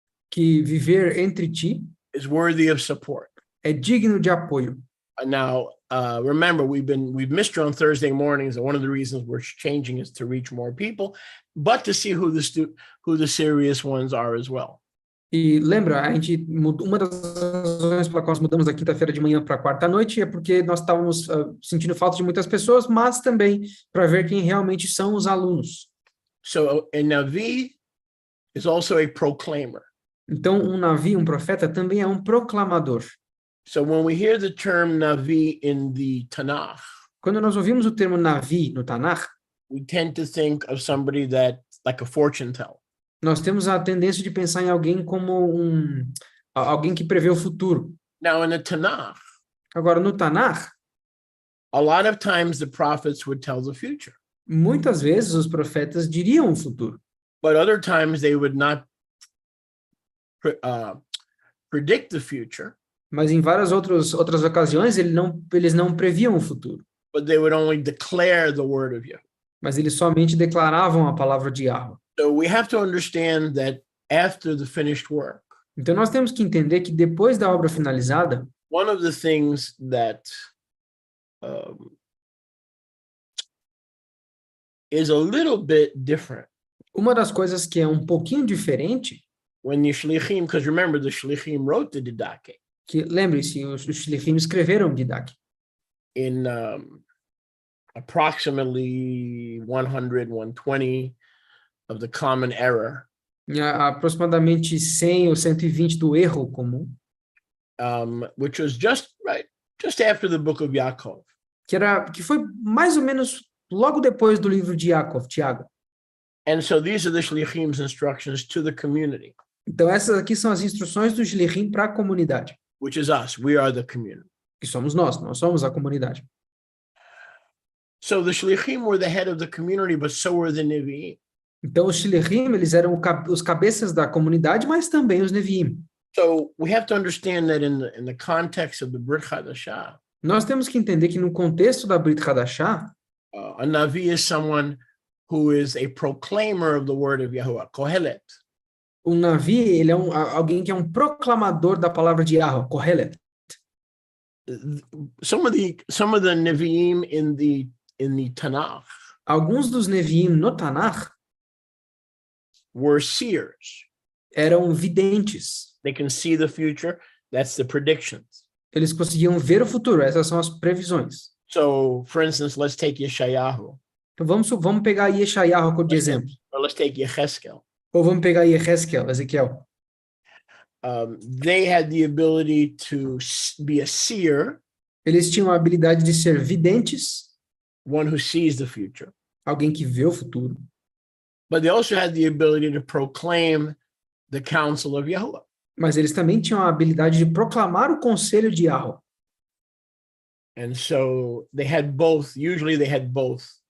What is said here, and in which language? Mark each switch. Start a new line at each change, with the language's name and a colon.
Portuguese: que viver entre ti
English: is worthy of support.
Portuguese: é digno de apoio.
English: Now, remember, we've missed you on Thursday mornings, and one of the reasons we're changing is to reach more people, but to see who the serious ones are as well.
Portuguese: E lembra, a gente mudou, uma das razões pela qual nós mudamos da quinta-feira de manhã para a quarta-noite é porque nós estávamos sentindo falta de muitas pessoas, mas também para ver quem realmente são os alunos.
English: So a Navi is also a proclaimer.
Portuguese: Então, um Navi, um profeta, também é um proclamador.
English: So when we hear the term Navi in the Tanakh,
Portuguese: quando nós ouvimos o termo Navi no Tanakh,
English: we tend to think of somebody that, like a fortune teller.
Portuguese: Nós temos a tendência de pensar em alguém como alguém que prevê o futuro.
English: Now in the Tanakh,
Portuguese: agora no Tanakh,
English: a lot of times the prophets would tell the future.
Portuguese: Muitas vezes os profetas diriam o futuro.
English: But other times they would not predict the future.
Portuguese: Mas em várias outras ocasiões eles não previam o futuro.
English: But they would only declare the word of Yahweh.
Portuguese: Mas eles somente declaravam a palavra de Yahweh.
English: So we have to understand that after the finished work,
Portuguese: então nós temos que entender que depois da obra finalizada,
English: one of the things that is a little bit different.
Portuguese: Uma das coisas que é um pouquinho diferente,
English: when the shlichim, because remember the shlichim wrote the Didache.
Portuguese: Que lembre-se, os shlichim escreveram Didache.
English: In approximately 100, 120 of the common error.
Portuguese: Aproximadamente 100 ou 120 do erro comum.
English: Which was just after the book of Yaakov.
Portuguese: Que foi mais ou menos logo depois do livro de Yaakov, Tiago.
English: And so these are the shlichim's instructions to the community.
Portuguese: Então essas aqui são as instruções do shlichim para a comunidade.
English: Which is us. We are the community.
Portuguese: Que somos nós somos a comunidade.
English: So the shlichim were the head of the community, but so were the nevi'im.
Portuguese: Então os shlichim, eles eram os cabeças da comunidade, mas também os neviim.
English: So we have to understand that in the context of the Brit Hadashah.
Portuguese: Nós temos que entender que no contexto da Brit Hadashah,
English: a Navi is someone who is a proclaimer of the word of Yahuwah, Kohelet.
Portuguese: Navi, ele é alguém que é um proclamador da palavra de Yahweh, Kohelet.
English: Some of the Nevi'im in the Tanakh.
Portuguese: Alguns dos Nevi'im no Tanakh
English: were seers.
Portuguese: Eram videntes.
English: They can see the future. That's the predictions.
Portuguese: Eles conseguiam ver o futuro. Essas são as previsões.
English: So, for instance, let's take Yeshayahu.
Portuguese: Então vamos pegar Yeshayahu como exemplo.
English: Or let's take Yecheskel.
Portuguese: Ou vamos pegar Ezequiel.
English: They had the ability to be a seer.
Portuguese: Eles tinham a habilidade de ser videntes.
English: One who sees the future.
Portuguese: Alguém que vê o futuro.
English: But they also had the ability to proclaim the counsel of Yahuwah.
Portuguese: Mas eles também tinham a habilidade de proclamar o conselho de Yahweh.
English: And so they had both. Usually they had both.